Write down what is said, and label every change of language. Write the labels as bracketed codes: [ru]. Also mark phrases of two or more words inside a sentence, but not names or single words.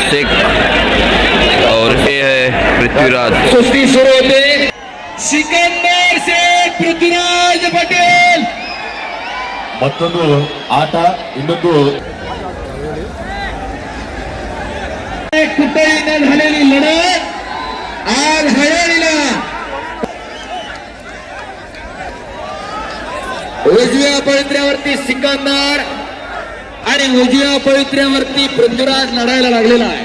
[hi] शेख और ये है पृथ्वीराज। [mr] कुस्ती सुरू होते। सिकंदर शेख पृथ्वीराज पटेल [kn] ಮತ್ತೊಂದು ಆಟ ಇನ್ನೊಂದು [mr] कुठेही न झालेली लढत आज हळहळीला उजव्या पवित्र्यावरती सिकंदर आणि उजव्या पवित्र्यावरती पृथ्वीराज लढायला लागलेला आहे.